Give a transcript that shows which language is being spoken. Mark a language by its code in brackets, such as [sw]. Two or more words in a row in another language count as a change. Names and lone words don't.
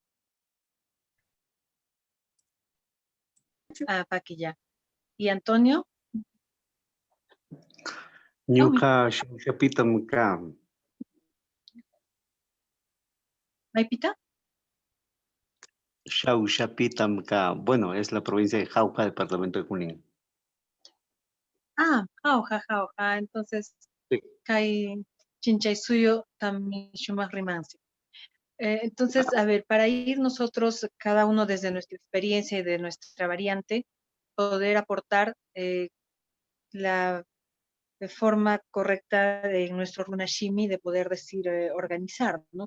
[qu] Paquilla. [es] ¿Y Antonio? [qu] Ñuqa Shawshapitam kan. ¿Maipita? Shawshapitam kan. [es] Bueno, es la provincia de Jauja, departamento de Junín. Jauja. [qu] Entonces, Kai Chinchay suyo también shumas rimansi. [es] Entonces, a ver, para ir nosotros, cada uno desde nuestra experiencia y de nuestra variante, poder aportar la forma correcta de nuestro runashimi de poder decir organizar, ¿no?